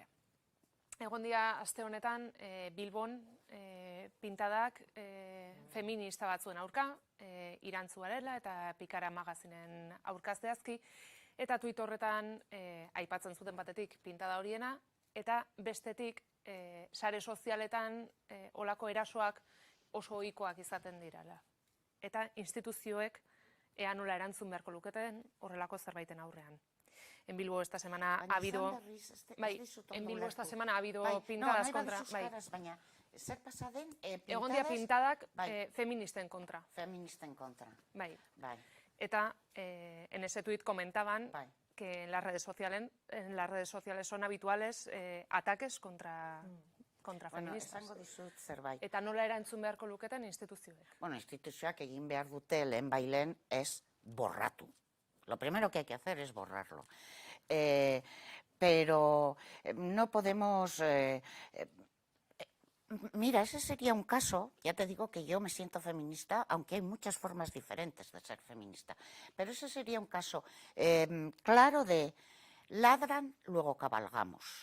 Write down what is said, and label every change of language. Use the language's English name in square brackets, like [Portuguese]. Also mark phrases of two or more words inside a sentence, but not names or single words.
[Basque] Egon dira aste honetan Bilbon pintadak feminista batzuen aurka, Irantzu Varela eta Pikara magazinen aurka zehazki, eta tweet horretan aipatzen zuten batetik pintada horiena, eta bestetik sare sozialetan olako erasoak oso ohikoak izaten direla. Eta instituzioek ea nola erantzun beharko luketen horrelako zerbaiten aurrean. [Spanish] En Bilbo esta semana ha habido pintadas contra... [Basque] Baina, zer pasa den, egon dira pintadak bai. feministen kontra. Feministen kontra. Bai. Bai. [Spanish] Eta en ese tuit comentaban [Basque] Bai. [Spanish] que en las redes sociales son habituales ataques contra feministas. [Basque] Esango dizut zerbait. Eta nola erantzun beharko luketen instituzioek. Bueno, instituzioak egin behar dute lehen bailen es borratu. [Spanish] Lo primero que hay que hacer es borrarlo. Pero no podemos... Mira, ese sería un caso, ya te digo que yo me siento feminista, aunque hay muchas formas diferentes de ser feminista, pero ese sería un caso claro de ladran, luego cabalgamos.